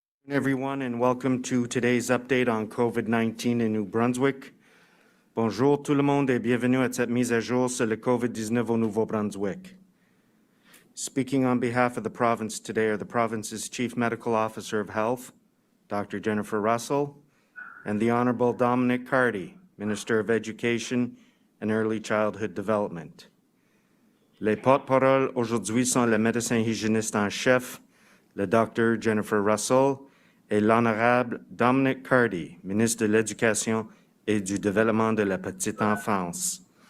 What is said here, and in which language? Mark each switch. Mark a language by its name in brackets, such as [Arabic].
[English] everyone, and welcome to today's update on COVID-19 in New Brunswick. [French] Bonjour tout le monde et bienvenue à cette mise à jour sur le COVID-19 au Nouveau-Brunswick. [English] Speaking on behalf of the province today are the province's Chief Medical Officer of Health, Dr. Jennifer Russell, and the Honorable Dominic Cardy, Minister of Education and Early Childhood Development. [French] Les porte-paroles aujourd'hui sont le médecin hygiéniste en chef, le Dr. Jennifer Russell, et l'Honorable Dominic Cardy, ministre de l'Éducation et du Développement de la Petite Enfance.